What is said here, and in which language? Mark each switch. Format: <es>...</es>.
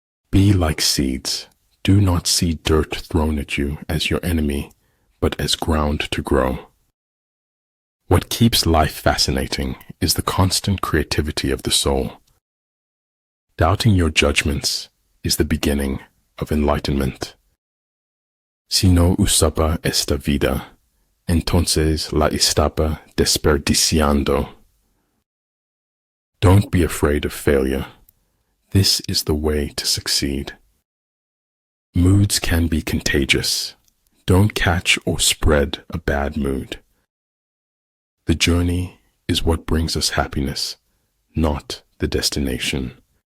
<en>Be like seeds. Do not see dirt thrown at you as your enemy, but as ground to grow. What keeps life fascinating is the constant creativity of the soul. Doubting your judgments is the beginning of enlightenment.</en> <es>Si no usaba esta vida, entonces la estaba desperdiciando.</es> <en>Don't be afraid of failure. This is the way to succeed. Moods can be contagious. Don't catch or spread a bad mood. The journey is what brings us happiness, not the destination.</en>